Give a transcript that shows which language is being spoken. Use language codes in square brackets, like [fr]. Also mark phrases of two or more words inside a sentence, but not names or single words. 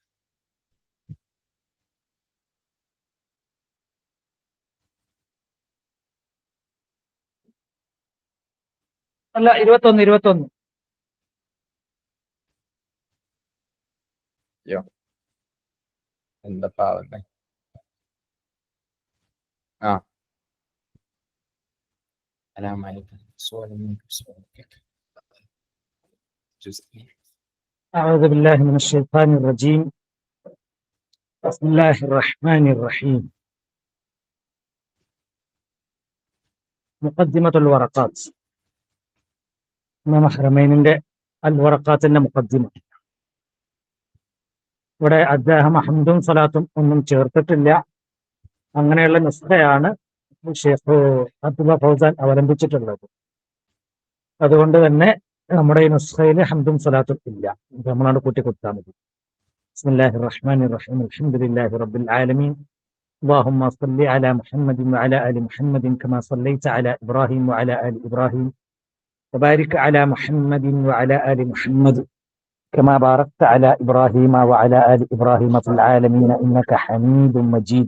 [ml] അല്ല, 21. യോ, എന്താ പാവല്ലേ. ആ [ar] أعوذ بالله من الشيطان الرجيم. بسم الله الرحمن الرحيم. مقدمة الورقات. [ml] ഇമാം ഹറമൈനിന്റെ അൽ വറഖാത്തിന്റെ മുഖദ്ദിമ. ഇവിടെ അദ്ദേഹം ഹംദും സലാത്തും ഒന്നും ചേർത്തിട്ടില്ല. അങ്ങനെയുള്ള നുസ്ഖയാണ് ഷെയ്ഖ് അബ്ദുള്ള ഫൗസാൻ അവലംബിച്ചിട്ടുള്ളത്. അതുകൊണ്ട് തന്നെ നമ്മുടെ ഈ നുസ്ഖയിൽ ഹംദും സലാത്തും ഇല്ല. നമ്മളാണ് കൂട്ടി കൊടുത്താൽ മതി. [ar] بسم الله الرحمن الرحيم. الحمد لله رب العالمين. اللهم صل على محمد وعلى آل محمد كما صليت على إبراهيم وعلى آل إبراهيم وبارك على محمد وعلى آل محمد كما باركت على إبراهيم وعلى آل إبراهيم في العالمين إنك حميد مجيد.